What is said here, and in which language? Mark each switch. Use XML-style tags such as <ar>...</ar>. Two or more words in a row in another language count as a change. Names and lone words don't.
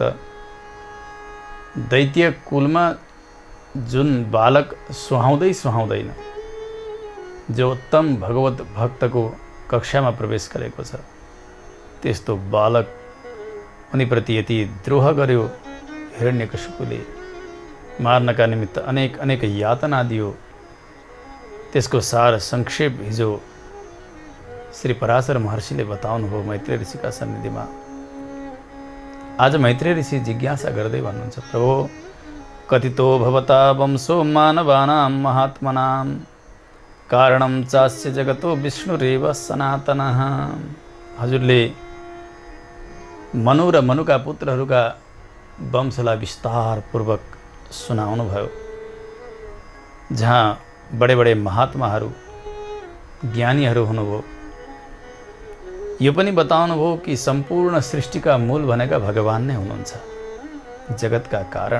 <ne>दैत्य कुलमा जुन बालक सुहाउँदैन, जो उत्तम भगवत भक्तको कक्षामा प्रवेश गरेको छ, त्यस्तो बालक उनीप्रति यति द्रोह गर्यो हिरण्यकशिपुले। मार्नका निमित्त अनेक यातना दियो। त्यसको सार संक्षेप हिजो श्री पराशर महर्षिले बताउनुभयो मैत्रेय ऋषिका सन्निधिमा। आज मैत्रेय ऋषि जिज्ञासा गर्दै भन्नुहुन्छ,</ne> <sa>प्रभो कथितो भवता वंशो मानवानां महात्मनां कारणं चास्य जगतो विष्णुरेव सनातनः।</sa> <ne>हजुरले मनु र मनुका पुत्रहरूका वंशलाई विस्तारपूर्वक सुनाउनु भयो, जहाँ बडे बडे महात्माहरू ज्ञानीहरू हुनुभयो। यो पनि बताउनु भयो कि सम्पूर्ण सृष्टिका मूल भनेका भगवान नै हुनुहुन्छ, जगतका कारण।</ne>